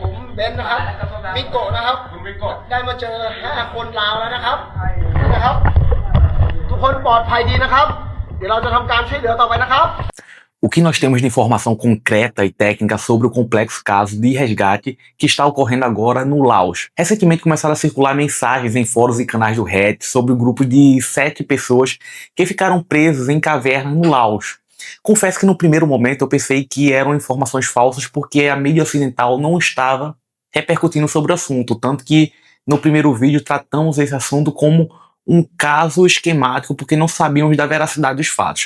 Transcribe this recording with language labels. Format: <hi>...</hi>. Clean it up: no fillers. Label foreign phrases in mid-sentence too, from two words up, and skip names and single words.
<th>เบนซ์นะครับมิโกะนะครับได้มาเจอ5 คนลาวแล้วนะครับนะครับทุกคนปลอดภัยดีนะครับเดี๋ยวเราจะทำการช่วยเหลือต่อไปนะครับ</th> <pt>O que nós temos de informação concreta e técnica sobre o complexo caso de resgate que está ocorrendo agora no Laos? Recentemente começaram a circular mensagens em fóruns e canais do Reddit sobre o grupo de 7 pessoas que ficaram presos em cavernas no Laos. Confesso que no primeiro momento eu pensei que eram informações falsas porque a mídia ocidental não estava repercutindo sobre o assunto, tanto que no primeiro vídeo tratamos esse assunto como um caso esquemático porque não sabíamos da veracidade dos fatos.</pt>